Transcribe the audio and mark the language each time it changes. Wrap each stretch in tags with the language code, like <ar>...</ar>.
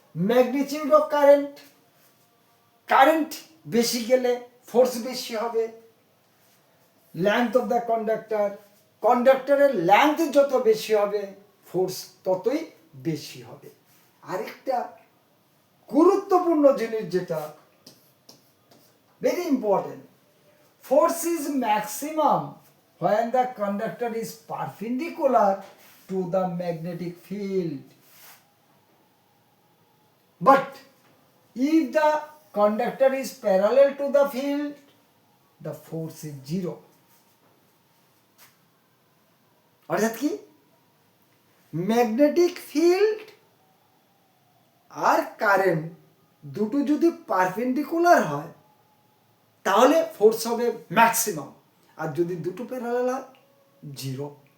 <en>magnitude of current,</en> <bn>current বেশি গেলে force বেশি হবে।</bn> <en>length of the conductor,</en> <bn>কন্ডাক্টরের length যত বেশি হবে ফোর্স ততই বেশি হবে। আরেকটা গুরুত্বপূর্ণ জিনিস যেটা</bn> <en>very important, force is maximum when the conductor is perpendicular to the magnetic field, but if the conductor is parallel to the field the force is zero.</en> <bn>অর্থাৎ কি, ম্যাগনেটিক ফিল্ড আর কারেন্ট দুটো যদি পারপেন্ডিকুলার হয় তাহলে force হবে maximum, আর যদি দুটো parallel হয় জিরো।</bn>